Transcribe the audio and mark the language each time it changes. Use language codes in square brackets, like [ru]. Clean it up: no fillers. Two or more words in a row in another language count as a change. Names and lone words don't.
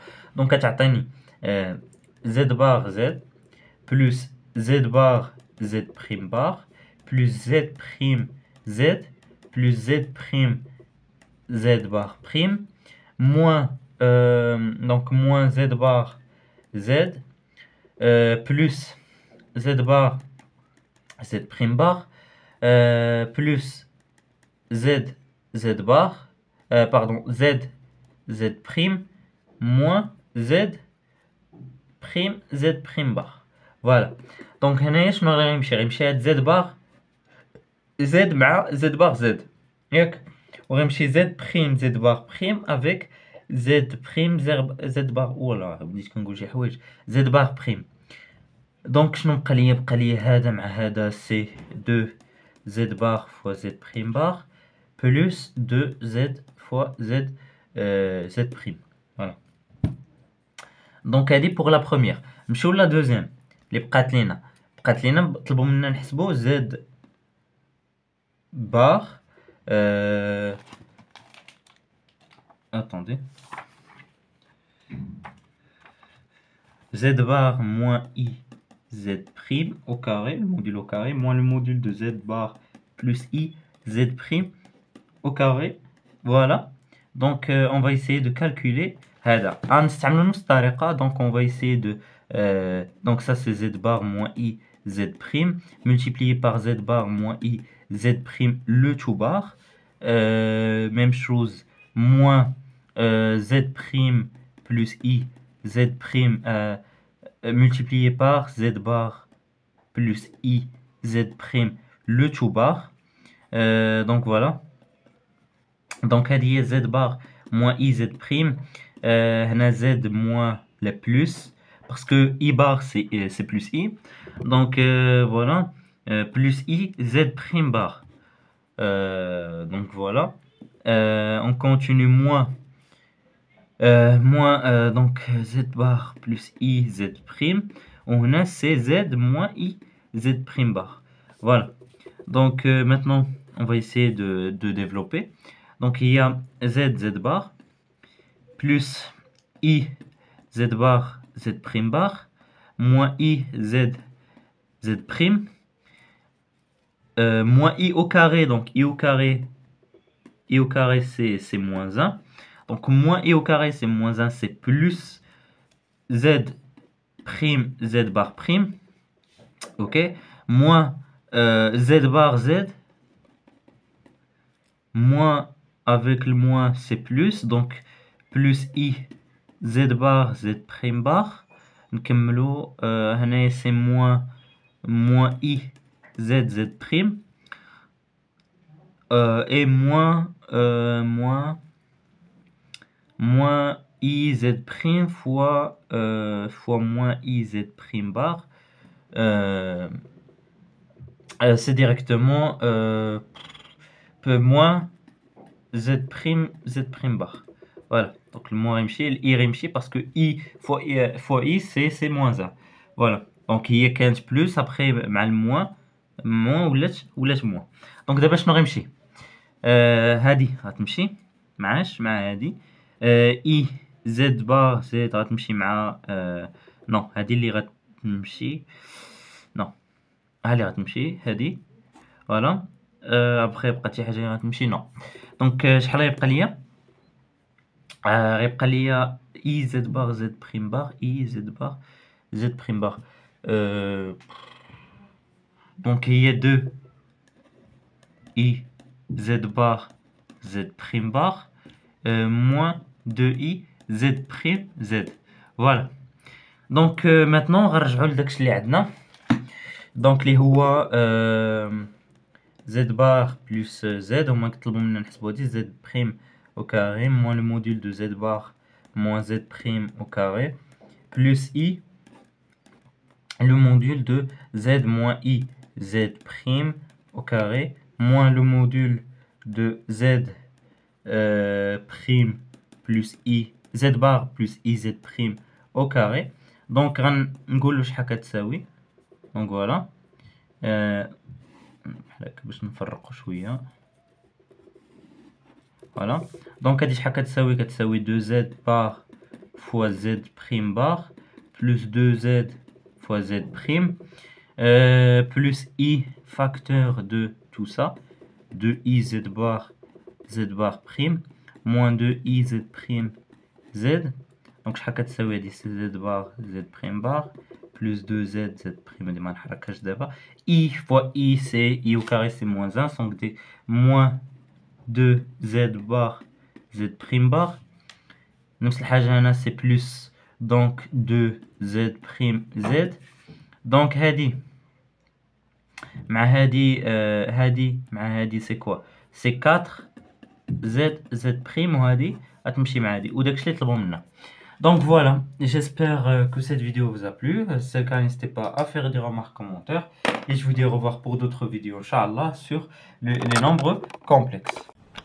[fr] Donc غتعطيني z bar z plus z bar z prime bar plus z prime z plus z prime z bar prime moins donc moins z bar z plus z bar z prime bar plus z z bar pardon z z prime moins z prime z prime bar. Voilà. Donc [ar] هنايا شنو غيمشي هاد [fr] z bar z مع z bar z [ar] ياك وغيمشي [fr] z prime z bar prime avec z prime z bar [ar] ولا بديت كنقول شي حوايج [fr] z bar prime. دونك [ar] شنو بقى لي هذا مع هذا [fr] سي 2 z bar fois z prime bar plus 2z fois z z prime. Voilà. Donc هذه pour la première. نمشيو la deuxième [ar] اللي بقات لينا طلبوا منا نحسبوا [fr] z bar attendez z bar moins i z prime au carré, le module au carré, moins le module de z bar plus i z prime au carré. Voilà. Donc on va essayer de calculer هذا [ar] غنستعملوا نفس الطريقة. [fr] Donc on va essayer de donc ça c'est z bar moins i z prime multiplié par z bar moins i z prime le tout bar même chose moins z prime plus i z prime multiplié par z bar plus i z prime le tout bar. Donc voilà. Donc [ar] هذه هي [fr] z bar moins i z prime هنا z moins le plus parce que i bar c'est plus i. Donc voilà plus i z prime bar. Donc voilà. On continue moins donc z bar plus i z prime on a c'est z moins i z prime bar. Voilà. Donc maintenant on va essayer de développer. Donc il y a z bar plus i z bar z prime bar moins i z prime moins i au carré. Donc i au carré i au carré c'est moins 1. Donc moins i au carré c'est moins 1, c'est plus z prime z bar prime. Ok, moins z bar z, moins avec le moins c'est plus, donc plus i z bar z prime bar. [ar] نكملو هنايا [fr] c'est moins i z z prime et moins i z prime fois moins i z prime bar. C'est directement moins z prime bar. Voilà, donc le moins il rémchi parce que i fois i c'est moins 1. Voilà, donc il y a 15 plus après مع le moins ولات moins. [ar] donc دابا شنو غيمشي هادي غتمشي مع هادي اي [fr] z bar z [ar] غتمشي مع نو هادي اللي غتمشي نو ها اللي غتمشي هادي فوالا ابخي بقات شي حاجه اللي غتمشي نو. دونك شحال غيبقى ليا غيبقى ليا [fr] i z bar z prime bar i z bar z prime bar donc [ar] هي [fr] 2 i z bar z prime bar moins 2i z prime z. Voilà. Donc maintenant [ar] غنرجعوا لداكشي اللي عندنا. [fr] دونك [ar] اللي هو [fr] z bar plus z [ar] هما كيطلبوا منا نحسبوا هادي [fr] z prime au carré moins le module de z bar moins z prime au carré plus i le module de z moins i z prime au carré moins le module de z prime plus i z bar plus i z prime au carré. [ar] donc غنقولوا شحال كتساوي. [fr] donc voilà [ar] بحال باش نفرقوا شويه. [fr] voilà donc [ar] هادي شحال كتساوي [fr] 2z bar fois z prime bar plus 2z fois z prime plus i facteur de tout ça 2i z bar prime moins 2i z prime z. donc [ar] شحال كتساوي هادي [fr] z bar z prime bar plus 2z z prime [ar] هادي ما نحركهاش دابا [fr] i fois i c'est i au carré c'est moins 1 donc des moins 2z bar z prime bar [ar] نفس الحاجة هنا [fr] c'est plus donc 2z prime z. donc [ar] هادي مع هادي [fr] c'est quoi c'est 4 z prime [ar] وهادي غتمشي مع هادي وداكشي اللي طلبوا منا. [fr] donc voilà, j'espère que cette vidéo vous a plu. Si c'est le cas, n'hésitez pas à faire des remarques, commentaires et je vous dis au revoir pour d'autres vidéos inchallah sur les nombres complexes.